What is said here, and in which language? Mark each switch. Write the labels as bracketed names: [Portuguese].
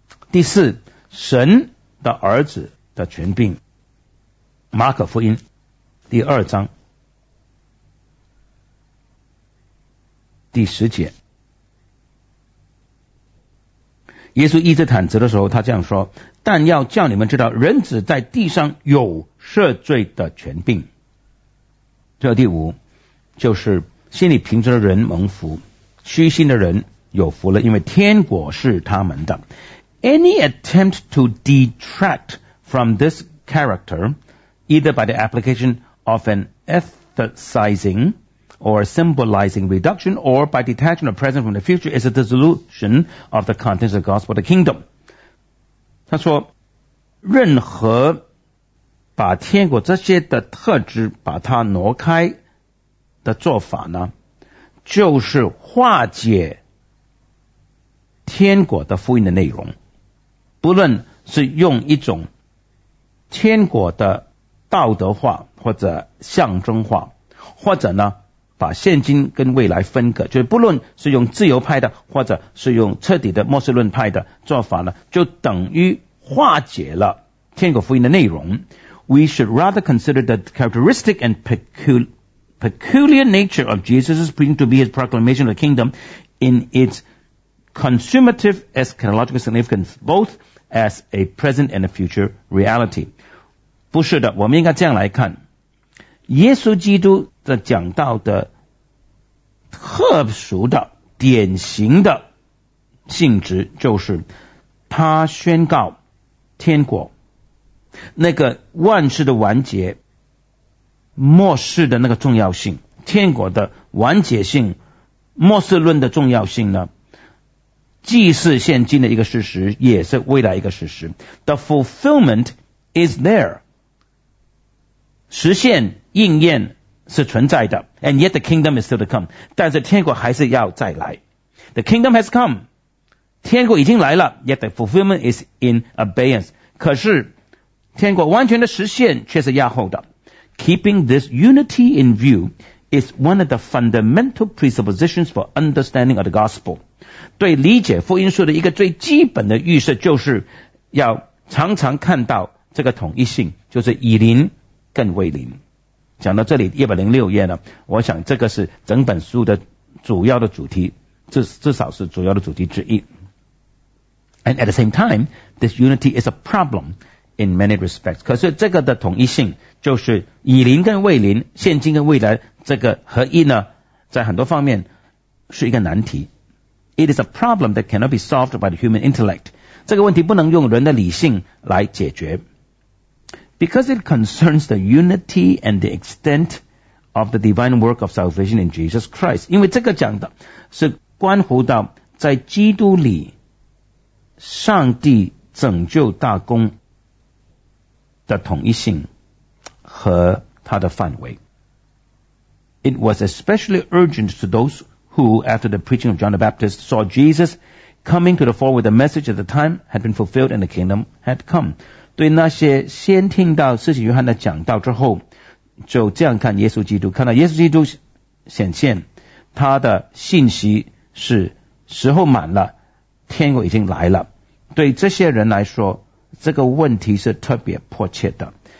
[Chinese] 第四，神的儿子的权柄，马可福音第二章第十节，耶稣医治瘫子的时候，他这样说：但要叫你们知道，人子在地上有赦罪的权柄。这第五，就是心里平静的人蒙福，虚心的人有福了，因为天国是他们的。 [English] Any attempt to detract from this character, either by the application of an emphasizing or symbolizing reduction, or by detaching the present from the future, is a dissolution of the contents of the gospel of the kingdom. [Chinese] 他说，任何把天国这些的特质把它挪开的做法呢，就是化解天国的福音的内容。不论是用一种天国的道德化或者象征化，或者呢把现今跟未来分隔，就是不论是用自由派的或者是用彻底的末世论派的做法呢，就等于化解了天国福音的内容。 [English] We should rather consider the characteristic and peculiar nature of Jesus' preaching to be his proclamation of the kingdom in itsconsumative eschatological significance, both as a present and a future reality. [Chinese] 不是的，我们应该这样来看，耶稣基督的讲道的特殊的典型的性质，就是他宣告天国那个万事的完结，末世的那个重要性，天国的完结性，末世论的重要性呢，既是现今的一个事实，也是未来一个事实。 [English] The fulfillment is there. [Chinese] 实现应验是存在的。 [English] And yet the kingdom is still to come. [Chinese] 但是天国还是要再来。 [English] The kingdom has come. [Chinese] 天国已经来了。 [English] Yet the fulfillment is in abeyance. [Chinese] 可是天国完全的实现却是要后的。 [English] Keeping this unity in view is one of the fundamental presuppositions for understanding of the gospel. [Chinese] 对理解福音书的一个最基本的预设，就是要常常看到这个统一性，就是以灵更为灵。讲到这里106页呢，我想这个是整本书的主要的主题，至少是主要的主题之一。 [English] And at the same time, this unity is a problem in many respects. [Chinese] 可是这个的统一性，就是以灵更为灵，现今跟未来这个合一呢，在很多方面是一个难题。 [English] It is a problem that cannot be solved by the human intellect. [Chinese] 这个问题不能用人的理性来解决。 [English] Because it concerns the unity and the extent of the divine work of salvation in Jesus Christ. [Chinese] 因为这个讲的是关乎到在基督里上帝拯救大功的统一性和它的范围。 [English] It was especially urgent to those who, after the preaching of John the Baptist, saw Jesus coming to the fore with the message at the time had been fulfilled and the kingdom had come. [Chinese] 对那些先听到施洗约翰的讲道之后，就这样看耶稣基督，看到耶稣基督显现，他的信息是时候满了，天国已经来了。对这些人来说，这个问题是特别迫切的。